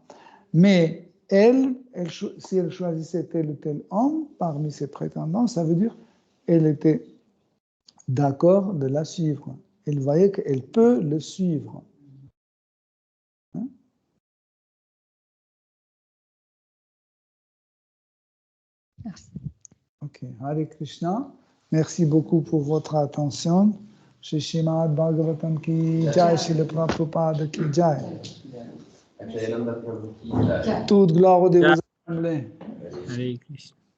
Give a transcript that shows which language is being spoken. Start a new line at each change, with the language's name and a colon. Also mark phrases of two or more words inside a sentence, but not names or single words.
French: Mais si elle choisissait tel ou tel homme parmi ses prétendants, ça veut dire elle était d'accord de la suivre. Elle voyait qu'elle peut le suivre. Hein? Merci. Ok, Hare Krishna. Merci beaucoup pour votre attention.
Hindi: श्री श्रीमद् भागवतम् की जय, श्री प्रभुपाद की जय.
French: Toute gloire au Dévots assemblés. Hare Krishna.